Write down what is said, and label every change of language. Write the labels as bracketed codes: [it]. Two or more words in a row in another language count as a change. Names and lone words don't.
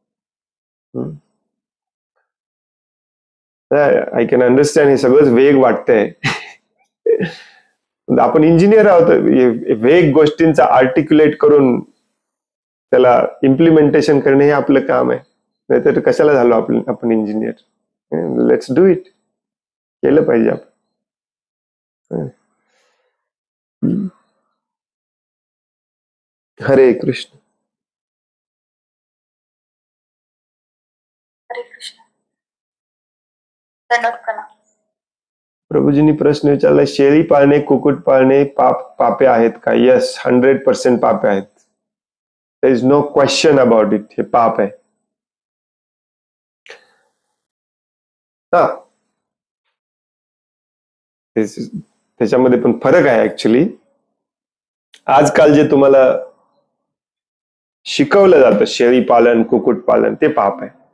[en] I can understand. [mr] हे सगळंच वेग वाटतंय. आपण इंजिनियर आहोत. वेग गोष्टींचा आर्टिक्युलेट करून त्याला इम्प्लिमेंटेशन करणे हे आपलं काम आहे. नाहीतर कशाला झालो आपण इंजिनियर? [en] Let's do it. [mr] केलं पाहिजे आपण. हरे कृष्ण. हरे कृष्ण. धन्यवाद. प्रभूजींनी प्रश्न विचारला, शेळी पाळणे, कुकुट पाळणे पापे आहेत का? यस, 100% पापे आहेत. [en] There is no question about it. [mr] हे पाप आहे. त्याच्यामध्ये पण फरक आहे ऍक्च्युली. आजकाल जे तुम्हाला शिकवलं जातं शेळी पालन, कुकुट पालन, ते पाप आहे.